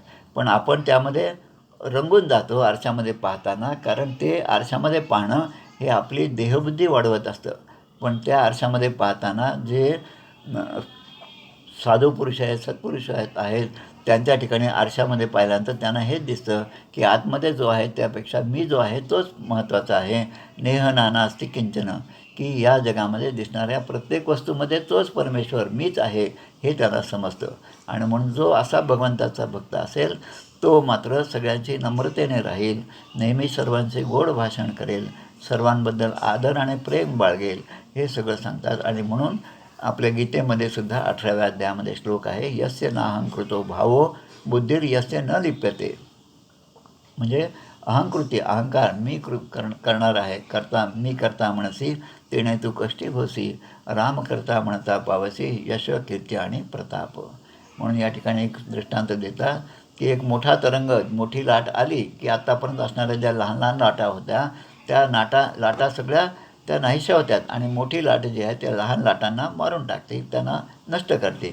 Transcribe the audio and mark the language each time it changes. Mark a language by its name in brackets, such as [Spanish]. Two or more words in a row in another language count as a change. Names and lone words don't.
[Marathi] पण आपण त्यामध्ये रंगून जातो आरशामध्ये पाहताना, कारण ते आरशामध्ये पाहणं हे आपली देहबुद्धी वाढवत असतं. पण त्या आरशामध्ये पाहताना जे साधू पुरुष आहेत, सत्पुरुष आहेत त्यांच्या ठिकाणी आरशामध्ये पाहिल्यानंतर त्यांना हेच दिसतं की आतमध्ये जो आहे त्यापेक्षा मी जो आहे तोच महत्त्वाचा आहे. [Sanskrit] नेह नानास्ति किंचन, [Marathi] की या जगामध्ये दिसणाऱ्या प्रत्येक वस्तूमध्ये तोच परमेश्वर मीच आहे हे त्याला समजतं. आणि म्हणून जो असा भगवंताचा भक्त असेल तो मात्र सगळ्यांची नम्रतेने राहील, नेहमी सर्वांचे गोड भाषण करेल, सर्वांबद्दल आदर आणि प्रेम बाळगेल, हे सगळं सांगतात. आणि म्हणून आपल्या गीतेमध्ये सुद्धा 18व्या अध्यायामध्ये श्लोक आहे, [Sanskrit] यस्य नाहंकृतो भावो बुद्धिर यस्य न लिप्यते. [Marathi] म्हणजे अहंकृती, अहंकार, मी करणार आहे, करता मी करता म्हणसी तेणे तू कष्टी होसी, राम करता म्हणता पावसी यश कीर्ती आणि प्रताप. म्हणून या ठिकाणी एक दृष्टांत देतात की एक मोठा तरंग, मोठी लाट आली की आत्तापर्यंत असणाऱ्या ज्या लहान लहान लाटा होत्या त्या लाटा सगळ्या त्या नाहीशा होत्यात आणि मोठी लाट जी आहे त्या लहान लाटांना मारून टाकते, त्यांना नष्ट करते.